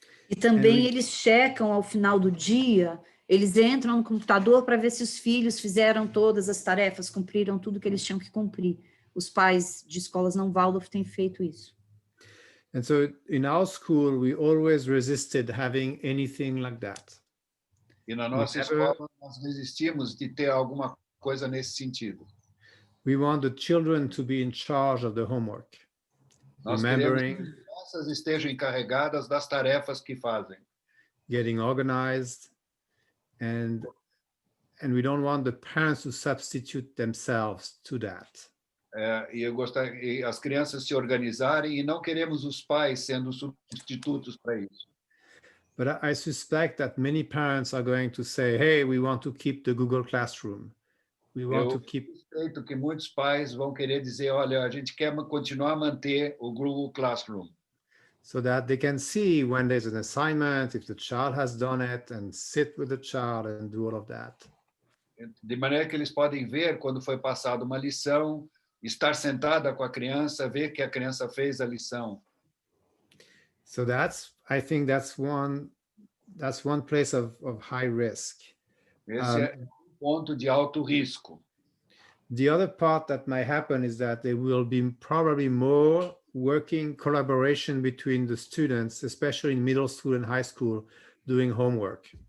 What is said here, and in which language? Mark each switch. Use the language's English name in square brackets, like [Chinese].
[Portuguese] E também eles checam ao final do dia, eles entram no computador para ver se os filhos fizeram todas as tarefas, cumpriram tudo que eles tinham que cumprir. Os pais de escolas não Waldorf têm feito isso. [English] And so in our school, we always resisted having anything like that. [Portuguese] E na nossa escola, nós resistimos de ter alguma coisa nesse sentido. [English] We want the children to be in charge of the homework. [Portuguese] Nós queremos que as crianças estejam encarregadas das tarefas que fazem. [English] Getting organized, and we don't want the parents to substitute themselves to that. [Portuguese] E as crianças se organizarem, e não queremos os pais sendo substitutos para isso. [English] But I suspect that many parents are going to say, hey, we want to keep the Google Classroom. We want to keep... [Portuguese] Eu suspeito que muitos pais vão querer dizer, olha, a gente quer continuar a manter o Google Classroom. [English] So that they can see when there's an assignment, if the child has done it, and sit with the child and do all of that. [Portuguese] De maneira que eles podem ver quando foi passada uma lição, estar sentada com a criança, ver que a criança fez a lição. [English] So I think that's one place of high risk. [Portuguese] Esse é um ponto de alto risco. [English] The other part that might happen is that there will be probably more working collaboration between the students, especially in middle school and high school, doing homework.